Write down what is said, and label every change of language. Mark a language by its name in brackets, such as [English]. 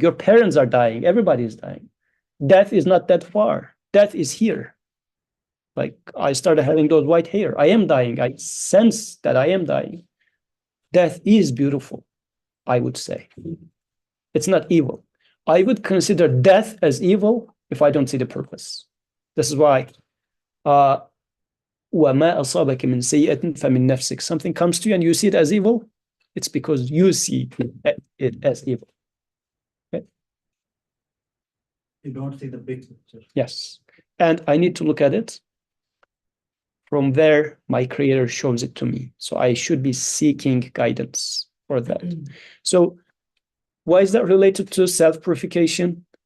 [English] Your parents are dying. Everybody is dying. Death is not that far. Death is here. Like I started having those white hair. I am dying. I sense that I am dying. Death is beautiful, I would say. It's not evil. I would consider death as evil if I don't see the purpose. This is why [Arabic] وَمَا أَصَابَكَ مِنْ سَيِّئَةٍ فَمِنْ نَفْسِكَ. [English] Something comes to you and you see it as evil, it's because you see it as evil. Okay? You don't see the big picture. Yes. And I need to look at it from where my creator shows it to me. So I should be seeking guidance for that. So why is that related to self-purification?